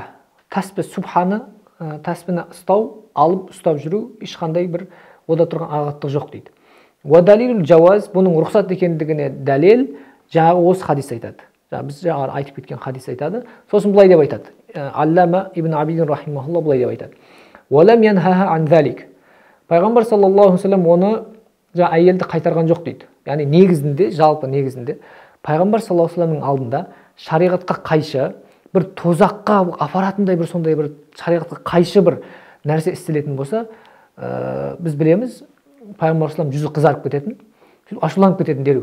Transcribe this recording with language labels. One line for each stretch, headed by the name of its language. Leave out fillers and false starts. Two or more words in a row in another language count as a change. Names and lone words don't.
Kazakh: Субханы, тәсбихні алып ұстап жүру ешқандай бір ода тұрған ағаттық жоқ дейді.
Arabic: ودليل الجواز,
Kazakh: бұның рұқсат екендігіне дәлел жаңағы осы хадис айтады. Біз жаңағы айтып кеткен хадис айтады. Сосын былай деп айтады. Аллама ибн Абидин рахимахулла былай деп айтады.
Arabic: ولم ينهها عن ذلك.
Kazakh: Пайғамбар
Arabic: صلى الله عليه وسلم
Kazakh: оны әйелді қайтарған жоқ дейді. Яғни негізінде, жалпы негізінде пайғамбар
Arabic: صلى الله عليه وسلم
Kazakh: алдында шариғатқа қайшы, бір тозаққа апаратындай бір сондай бір шариғатқа қайшы бір нәрсе істелетін болса, біз білеміз, пайғамбар саллаллаху жүзі қызарып кететін, ашуланып кететін дереу.